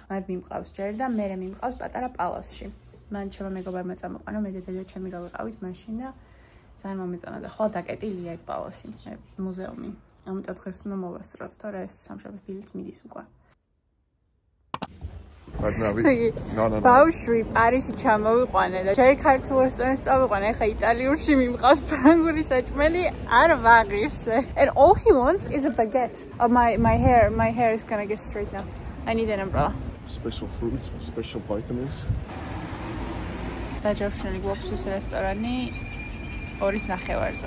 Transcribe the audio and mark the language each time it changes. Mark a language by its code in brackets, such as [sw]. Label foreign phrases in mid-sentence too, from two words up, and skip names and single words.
[ka] მათ მიმყავს ჯერ და მე მიმყავს პატარა პალასში. მან ჩემო მეგობარმა წამოყანა მე და დედა ჩემი გავიყავით მაშინ და ძალიან მომეწონა და ხოლმე დაკეტილია ეგ პალასი, მუზეუმი. ამიტომ დღეს უნდა მოვასწროთ, თორე ეს სამშაბათს დილით მიდის უკვე. [en] No. [ka] ბავშვი პარიზში ჩამოვიყვანე და ჯერ ქართულ რესტორანში წავიყვანე, ახლა იტალიურში მიმყავს ფრანგული საჭმელი არ ვაღირსე. [en] And all he wants is a baguette. Oh, my hair is gonna get straight now. I need an umbrella. Special fruits, special vitamins. [ka] დაჯავშნილი გვაქვს ეს რესტორანი 2:30-ზე.